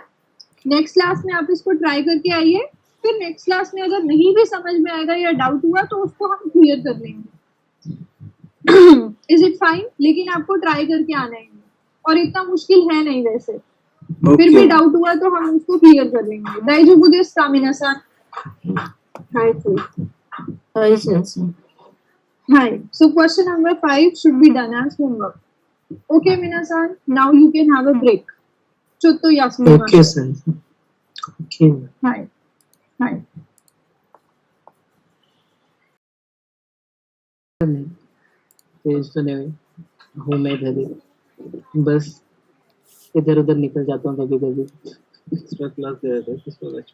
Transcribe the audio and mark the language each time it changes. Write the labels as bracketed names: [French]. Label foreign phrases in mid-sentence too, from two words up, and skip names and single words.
[English] next class [Hindi] में आप इसको ट्राई करके आइए, फिर [English] next class [Hindi] में अगर नहीं भी समझ में आएगा या डाउट हुआ तो उसको हम क्लियर कर लेंगे। [English] is it fine? [Hindi] लेकिन आपको ट्राई करके आना है, और इतना मुश्किल है नहीं वैसे। फिर भी डाउट हुआ तो हम उसको क्लियर कर लेंगे। [Japanese] 大丈夫 です か 皆さん? はい 先生. [English] Hi. So question number 5 should be done as homework. Okay, Minasan. Now you can have a break. [Japanese] ちょっと 休み. [English] Okay, sir. ओके [Japanese] はい はい [Hindi] तेज तो नहीं हूँ मैं इधर ही, बस इधर उधर निकल जाता हूँ कभी कभी। [English] extra class [Hindi] दे रहे थे किसको बैच?